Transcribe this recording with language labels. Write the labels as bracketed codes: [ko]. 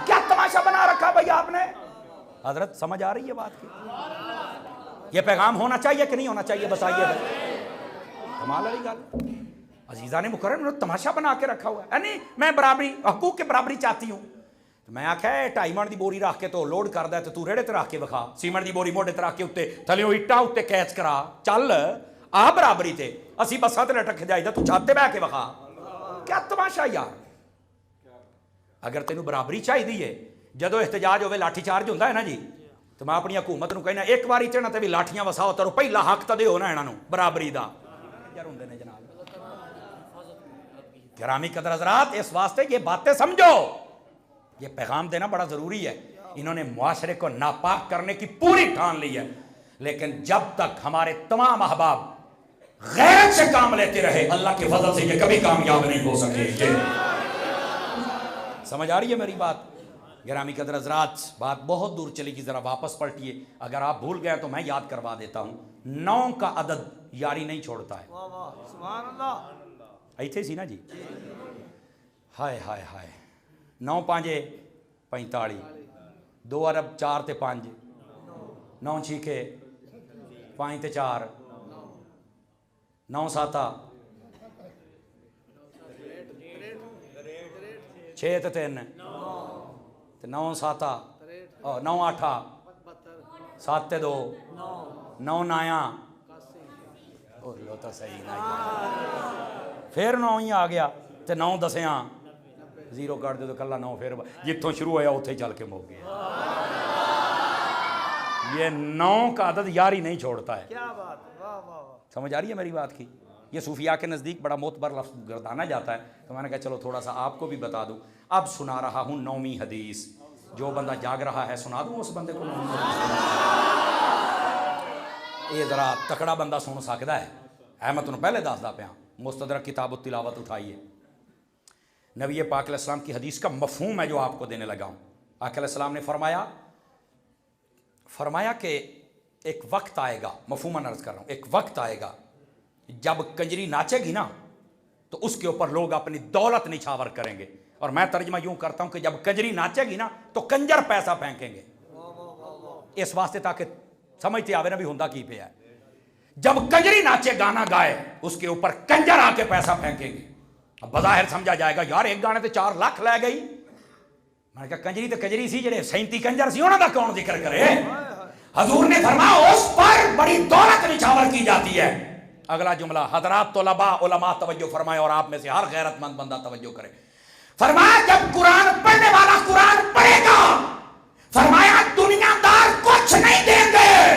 [ur] کیا تماشا بنا رکھا بھائی آپ نے. حضرت سمجھ آ رہی ہے بات کی. یہ پیغام ہونا چاہیے کہ نہیں ہونا چاہیے بتائیے. [pa] کمال والی گل. [ur] عزیزان مکرم نے تماشا بنا کے رکھا ہوا ہے. نہیں میں برابری حقوق کے برابری چاہتی ہوں. [pa] میں آخیا 2.5 من دی بوری رکھ کے تو لوڈ کردا ہے تو ریڑے تے رکھ کے وکھا. سیمنٹ دی بوری موڈے تے رکھ کے اتنے تھلیوں اٹاں اتنے کیچ کرا چل آ برابری تے اسی بساں تے لٹک جائیدا تو چھت تے بیٹھ کے وکھا. [ur] کیا تماشا یار. [pa] اگر تینوں برابری چاہیے ہے جدو احتجاج ہوئے لاٹھی چارج ہوتا ہے نا جی تو میں اپنی حکومت نو کہنا ایک باری چڑھنا تے بھی لاٹھیاں وساؤ ترو پہلا حق تو دیو نا انہاں نو برابری دا. [ur] جناب گرامی قدر حضرات اس واسطے یہ باتیں سمجھو. یہ پیغام دینا بڑا ضروری ہے. انہوں نے معاشرے کو ناپاک کرنے کی پوری ٹھان لی ہے لیکن جب تک ہمارے تمام احباب غیرت سے کام لیتے رہے اللہ کے فضل سے یہ کبھی کامیاب نہیں ہو سکے. سمجھ آ رہی ہے میری بات. گرامی قدر حضرات بات بہت دور چلی گی ذرا واپس پلٹیے. اگر آپ بھول گئے تو میں یاد کروا دیتا ہوں. 9 کا عدد یاری نہیں چھوڑتا ہے. سبحان اللہ. [pa] ایتھے سی نا جی. ہائے ہائے ہائے 9 5 45 2 ارب 4 تے 5 9 6 5 تے 4 9 7 6 تے 3 9 7 9 8 7 تے 2 9 9 لو تو صحیح نہ پھر 9 ہی آ گیا تے 9 10 زیرو کٹ دے تو کلا 9 پھر جتوں شروع ہوا اتھے چل کے مک گیا. [ur] یہ 9 کا عدد یاری نہیں چھوڑتا ہے. کیا بات ہے. واہ واہ واہ. سمجھ آ رہی ہے میری بات کی. یہ صوفیاء کے نزدیک بڑا معتبر لفظ گردانا جاتا ہے تو میں نے کہا چلو تھوڑا سا آپ کو بھی بتا دوں. اب سنا رہا ہوں 9ویں حدیث. جو بندہ جاگ رہا ہے سنا دوں اس بندے کو 9ویں حدیث. یہ ذرا تکڑا بندہ سن سکتا ہے. [pa] میں تمہیں پہلے دسدا پیا. [ur] مستدرک کتاب التلاوت اٹھائیے. نبی پاک علیہ السلام کی حدیث کا مفہوم ہے جو آپ کو دینے لگا ہوں. آقا علیہ السلام نے فرمایا کہ ایک وقت آئے گا. مفہوم عرض کر رہا ہوں. ایک وقت آئے گا جب کنجری ناچے گی نا تو اس کے اوپر لوگ اپنی دولت نچھاور کریں گے. اور میں ترجمہ یوں کرتا ہوں کہ جب کنجری ناچے گی نا تو کنجر پیسہ پھینکیں گے. اس واسطے تاکہ سمجھتے آوے نا بھی ہوندا کی پہ ہے. جب کنجری ناچے گانا گائے اس کے اوپر کنجر آ کے پیسہ پھینکیں گے. اب بظاہر سمجھا جائے گا یار ایک گانے تے 4 لاکھ لے گئی. [pa] میں نے کہا کنجری تے کنجری سی جڑے 37 کنجر سی انہاں دا کون ذکر کرے. [ur] حضور نے فرمایا اس پر بڑی دولت نچھاور کی جاتی ہے. اگلا جملہ حضرات طلباء علماء توجہ فرمائے اور آپ میں سے ہر غیرت مند بندہ توجہ کرے. فرمایا جب قرآن پڑھنے والا قرآن پڑھے گا فرمایا دنیا دار کچھ نہیں دیں گے.